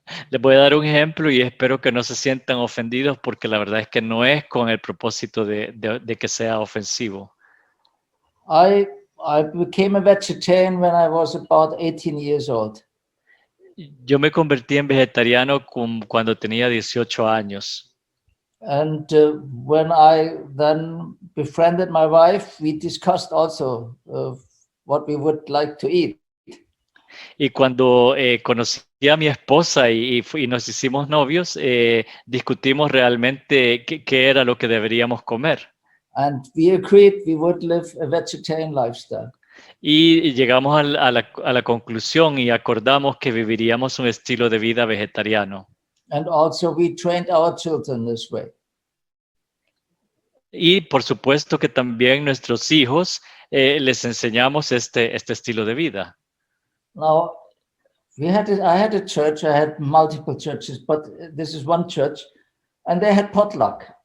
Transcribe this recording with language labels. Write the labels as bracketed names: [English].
[Spanish] Les voy a dar un ejemplo y espero que no se sientan ofendidos porque la verdad es que no es con el propósito de que sea ofensivo. [English] I became a vegetarian when I was about 18 years old. [Spanish] Yo me convertí en vegetariano cuando tenía 18 años. [English] And when I then befriended my wife, we discussed also what we would like to eat. [Spanish] Y cuando conocí a mi esposa y nos hicimos novios, discutimos realmente qué era lo que deberíamos comer. [English] And we agreed we would live a vegetarian lifestyle. [Spanish] Y llegamos a la conclusión y acordamos que viviríamos un estilo de vida vegetariano. [English] And also we trained our children this way. [Spanish] Y por supuesto que también nuestros hijos les enseñamos este estilo de vida. [English] Now, I had a church, I had multiple churches, but this is one church, and they had potluck.